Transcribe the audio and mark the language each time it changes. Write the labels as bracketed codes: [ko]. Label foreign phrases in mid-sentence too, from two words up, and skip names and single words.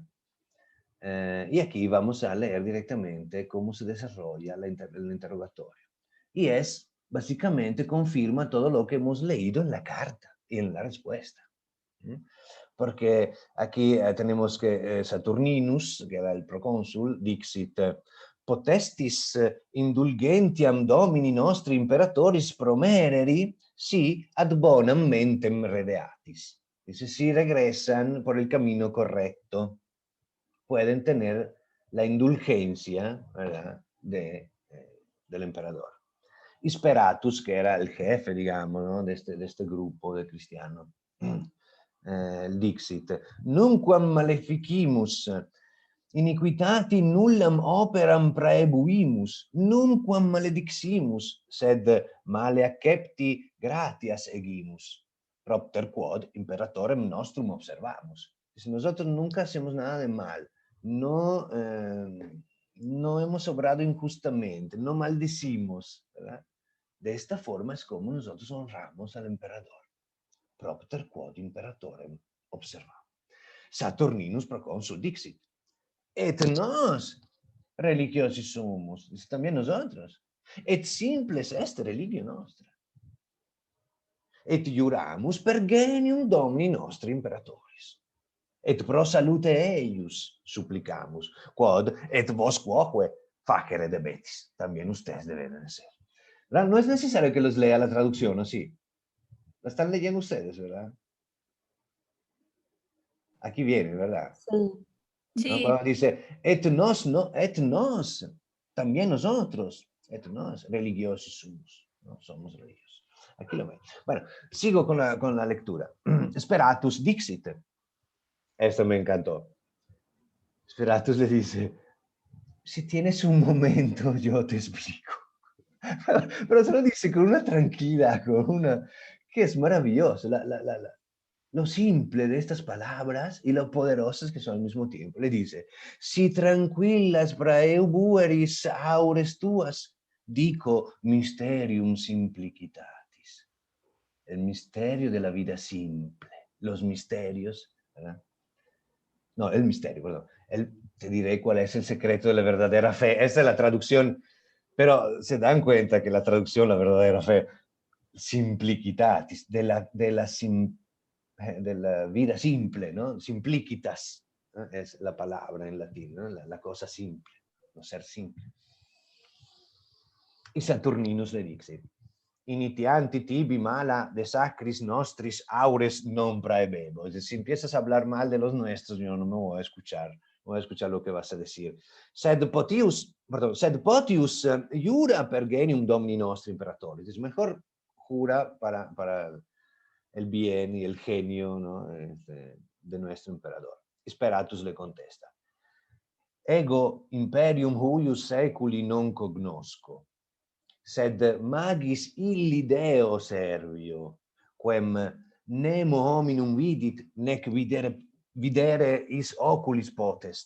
[es] Y aquí vamos a leer directamente cómo se desarrolla el interrogatorio. Y es, básicamente, confirma todo lo que hemos leído en la carta y en la respuesta. Porque aquí tenemos que Saturninus, que era el procónsul, [la] dixit, potestis indulgentiam domini nostri imperatoris promereri, si ad bonam mentem redeatis. [es] Dice, si regresan por el camino correcto, pueden tener la indulgencia, ¿verdad?, del emperador. Y Speratus, que era el jefe, digamos, ¿no?, de este grupo de cristianos, el [la] dixit, nunquam maleficimus, iniquitati nullam operam praebuimus, nunquam malediximus, sed male accepti gratias egimus, propter quod imperatorem nostrum observamus. [es] Si nosotros nunca hacemos nada de mal, no, no hemos obrado injustamente, no maldecimos, ¿verdad? De esta forma es como nosotros honramos al emperador. [la] Propter quod imperatorem observamus. Saturninus proconsul dixit. Et nos religiosi sumus, [es] también nosotros. [la] Et simples est religio nostra. Et juramus per genium domini nostri imperatoris. Et pro salute eius supplicamus, quod et vos quoque facere debetis. [es] También ustedes deben de ser. No es necesario que los lea la traducción, ¿o sí? La están leyendo ustedes, ¿verdad? Aquí viene, ¿verdad? Sí. ¿No? Sí, Cuando dice, [la] et nos, [es] no, [la] et nos, [es] también nosotros, [la] et nos, [es] religiosos somos, ¿no? Somos religiosos. Aquí lo ven. Bueno, sigo con la lectura. [la] Speratus dixit. [es] Esto me encantó. Speratus le dice, si tienes un momento, yo te explico. Pero se lo dice con una tranquilidad, con una, que es maravilloso. Lo simple de estas palabras y lo poderosas que son al mismo tiempo. Le dice, [la] si tranquillas praeubueris aures tuas, dico mysterium simplicitatis. [es] El misterio de la vida simple. Los misterios, ¿verdad? No, el misterio, perdón. Te diré cuál es el secreto de la verdadera fe. Esa es la traducción, pero se dan cuenta que la traducción, la verdadera fe, simplicitatis, de la vida simple, ¿no? Simplicitas, ¿no? Es la palabra en latín, ¿no? La cosa simple, no ser simple. Y Saturninus le dice, [la] initianti tibi mala de sacris nostris aures non praebebo. [es] Es decir, si empiezas a hablar mal de los nuestros, yo no me voy a escuchar, Voy a escuchar lo que vas a decir. [la] Sed potius jura per genium domini nostri imperatori. [es] Es mejor jura para el bien y el genio, ¿no? De nuestro emperador. Speratus le contesta. [la] Ego imperium huius seculi non cognosco, sed magis illi Deo servio, quem nemo hominum vidit, nec videre is oculis potest.